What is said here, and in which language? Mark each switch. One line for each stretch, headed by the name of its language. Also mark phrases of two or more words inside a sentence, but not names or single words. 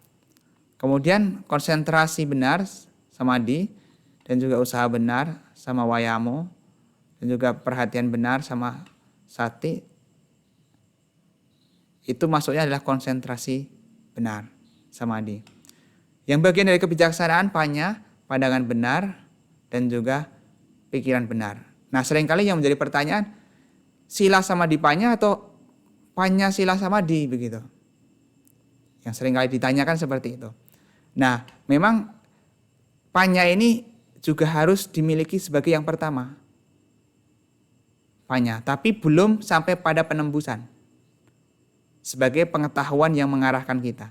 Indonesian: Kemudian konsentrasi benar samadhi, dan juga usaha benar
Pali: sama wayamo,
Indonesian: dan juga perhatian benar
Pali: sama sati,
Indonesian: itu masuknya adalah konsentrasi benar samadhi. Yang bagian dari kebijaksanaan panya, pandangan benar, dan juga pikiran benar. Nah, seringkali yang menjadi pertanyaan,
Pali: sila samadhi panya atau panya sila samadhi begitu.
Indonesian: Yang seringkali ditanyakan seperti itu. Nah, memang panya ini juga harus dimiliki sebagai yang pertama. Panya, tapi belum sampai pada penembusan. Sebagai pengetahuan yang mengarahkan kita.